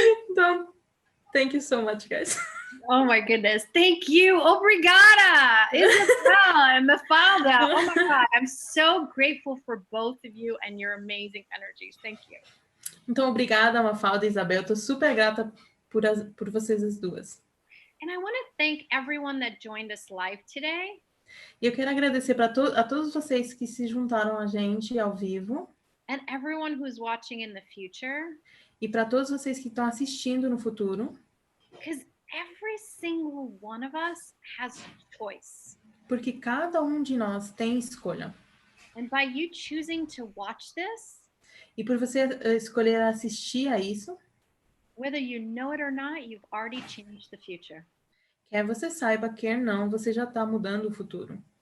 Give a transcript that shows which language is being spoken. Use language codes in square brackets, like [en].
[pt] Então, [en] thank you so much, guys. Oh my goodness. Thank you. [pt] Obrigada, [en] Isabel and Mafalda. Oh my God. I'm so grateful for both of you and your amazing energies. Thank you. [pt] Então, obrigada, Mafalda e Isabel. Estou super grata por vocês as duas. [en] And I want to thank everyone that joined us live today. [pt] E eu quero agradecer a todos vocês que se juntaram a gente ao vivo. [en] And everyone who's watching in the future. [pt] E para todos vocês que estão assistindo no futuro. [en] Because every single one of us has choice. [pt] Porque cada de nós tem escolha. [en] And by you choosing to watch this, [pt] e por você escolher assistir a isso, [en] whether you know it or not, you've already changed the future. [pt] Quer você saiba, quer não, você já está mudando o futuro.